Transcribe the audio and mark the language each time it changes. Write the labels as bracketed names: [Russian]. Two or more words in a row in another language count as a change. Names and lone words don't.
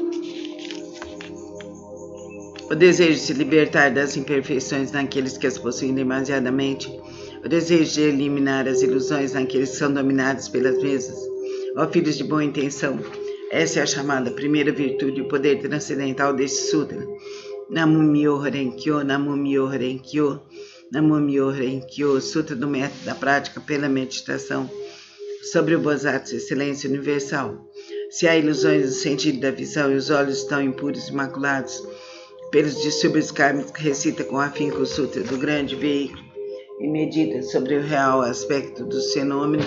[Portuguese] o desejo de se libertar das imperfeições naqueles que as possuem demasiadamente, o desejo de eliminar as ilusões naqueles que são dominados pelas mesmas. Ó filhos de boa intenção, essa é a chamada primeira virtude, o poder transcendental deste sutra. Namumyo Horenkyo. Namumyo Horenkyo. Namumyo Horenkyo. Sutra do método da prática pela meditação sobre o Bodhisattva, excelência universal. Se há ilusões no sentido da visão e os olhos estão impuros e imaculados pelos distúrbios kármicos, recita com afinco o Sutra do grande veículo e medita sobre o real aspecto dos fenômenos.